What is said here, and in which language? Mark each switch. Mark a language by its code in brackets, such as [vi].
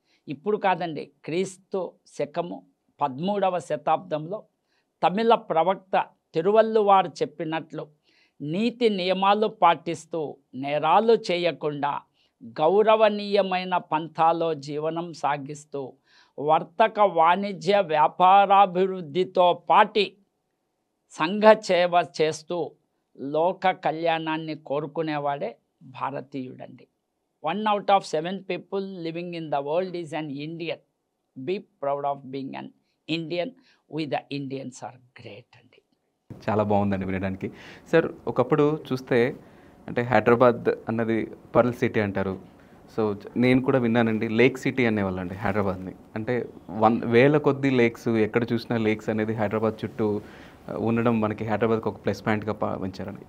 [te] ఇప్పుడు కాదండి, క్రీస్తు శకము 13వ శతాబ్దంలో తమిళ ప్రవక్త తిరువల్లువారు చెప్పినట్లు నీతి నియమాలు పాటిస్తూ నేరాలు చేయకుండా గౌరవనీయమైన పంథాలో జీవనం సాగిస్తూ వర్తక వాణిజ్య వ్యాపారాభివృద్ధితో పాటి సంఘ సేవ చేస్తూ లోక కళ్యాణాన్ని కోరుకునేవాడే భారతీయుడండి. [en] 1 out of 7 people living in the world is an Indian. Be proud of being an Indian. We the Indians are great అండి. [te] చాలా బాగుందండి వినడానికి. సార్ ఒకప్పుడు చూస్తే అంటే హైదరాబాద్ అన్నది పర్ల్ సిటీ అంటారు. సో నేను కూడా విన్నానండి, లేక్ సిటీ అనేవాళ్ళండి హైదరాబాద్ని. అంటే 1000 కొద్ది లేక్స్, ఎక్కడ చూసినా లేక్స్ అనేది హైదరాబాద్ చుట్టూ ఉండడం మనకి హైదరాబాద్కి ఒక ప్లస్ పాయింట్గా భావించారండి.